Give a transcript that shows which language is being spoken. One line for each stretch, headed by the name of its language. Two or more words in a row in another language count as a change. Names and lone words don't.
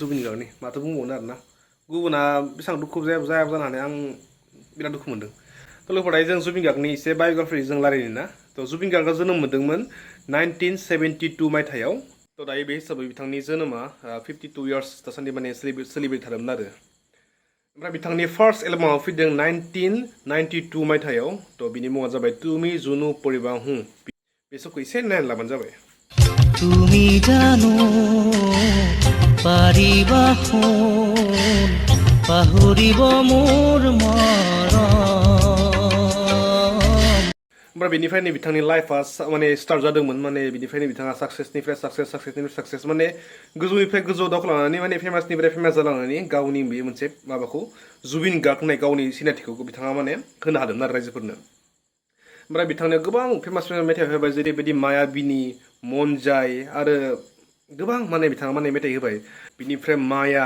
Bodo: जुबिन गार्गनि माथो बुंबावनो आरोना गुबुना बेसेबां दुखु जाया जानो हानाय आं बिराद दुखु मोनदों लोगोफोर दायो जों जुबिन गार्गनि एसे बाय'ग्राफि जों रायलायनो ना जुबिन गार्गआ जोनोम मोन्दोंमोन 1972 मायथाइयाव दायो बे हिसाबै बिथांनि जोनोमा 52 इयार्स दासान्दि माने सोलिबाय थादोंमोन आरो ओमफ्राय बिथांनि
English: first album
Bodo: फैदों 1992 मायथाइयाव बिनि मुङा जाबाय तुमी जुनु परिबा हूं बे सबखौ एसे नायनानै लाबानो जाबाय
Assamese: তুমি জানো পাৰিবা শুন পাহৰিব মোৰ মৰম
Bodo: ओमफ्राय बेनिफ्रायनो बिथांनि लाइफआ माने स्टार्ट जादोंमोन माने बिनिफ्रायनो बिथाङा साक्सेसनिफ्राय साक्सेस माने गोजौनिफ्राय गोजौ दावखोलांनानै माने फेमासनिफ्राय फेमास जालांनानै गावनि बे मोनसे माबाखौ जुबिन गार्ग होननाय गावनि सिनायथिखौ बिथाङा माने होनो हादोंमोन आरो रायजोफोरनो ओमफ्राय बिथांनो गोबां फेमास मेथाइ होबाय जेरैबायदि मायाबिनी मनजाय आरो गोबां माने बिथाङा माने मेथाइ होबाय बिनिफ्राय माया